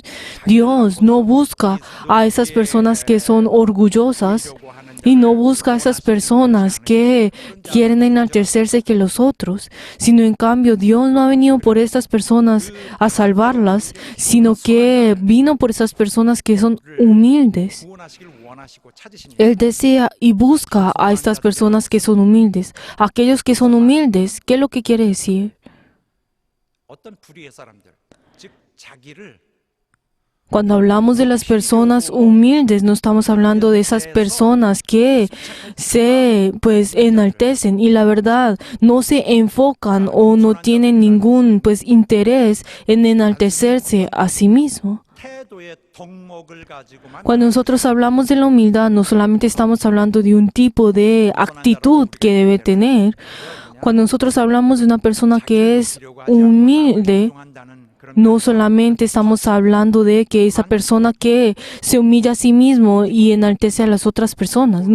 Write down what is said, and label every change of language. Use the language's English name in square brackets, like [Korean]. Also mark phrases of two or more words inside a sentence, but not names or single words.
[Spanish] Dios no busca a esas personas que son orgullosas y no busca a esas personas que quieren enaltecerse que los otros, sino en cambio Dios no ha venido por estas personas a salvarlas, sino que vino por esas personas que son humildes. [Korean] 구원하시길 원하시고 찾으십니다. [Spanish] Él desea y busca a estas personas que son humildes. Aquellos que son humildes, ¿qué es lo que quiere decir? [Korean] 어떤 불의의 사람들, 즉 자기를 [Spanish] Cuando hablamos de las personas humildes, no estamos hablando de esas personas que se enaltecen y la verdad no se enfocan o no tienen ningún interés en enaltecerse a sí mismo. [Korean] 태도의 덕목을 가지고만 [Spanish] Cuando nosotros hablamos de la humildad, no solamente estamos hablando de un tipo de actitud que debe tener. Cuando nosotros hablamos de una persona que es humilde, no solamente estamos hablando de que esa persona que se humilla a sí mismo y enaltece a las otras personas.